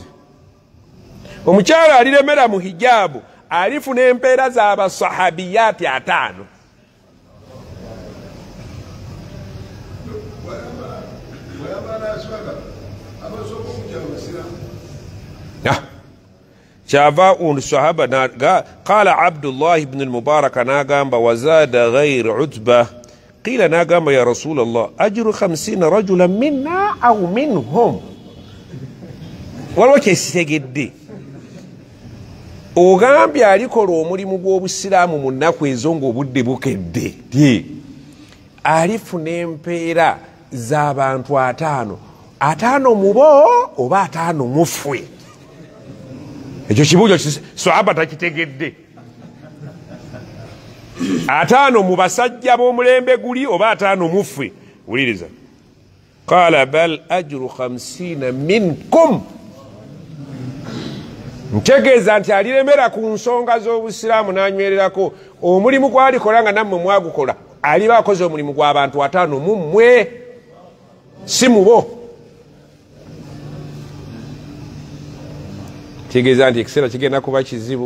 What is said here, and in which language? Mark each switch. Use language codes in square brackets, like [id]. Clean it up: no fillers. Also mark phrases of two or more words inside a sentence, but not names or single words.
[lg] Omukyala aliremera mu hijabu alifuna empeera z'abasahabiyati 5. Kyava sahaba [ar] قال عبد الله بن المبارك nagamba وزاد غير عتبة قيل nagamba يا رسول الله أجر 50 رجلا منا أو منهم. [lg] Waliwo kyesitegedde. Ogambye alikola omulimu gw'Obusiraamu mu nnaku ezo ng'obudde bukedde. Alifuna empeera z'abantu 5. 5 mu bo oba 5 mu ffe. Ekyo kibuuzo sahaba takitegedde. 5 mu basajja b'omulembe guli oba 5 mu ffe. Wuliriza. [ar] قال بل أجر 50 منكم. [lg] Ntegeeza nti aliremera ku nsonga z'Obusiraamu n'anywererako omulimu gw'alikola nga nammwe mwagukola aliba akoze omulimu gw'abantu 5 mu mmwe si mu bo. Kitegeeza nti ekiseera kigenda kuba kizibu.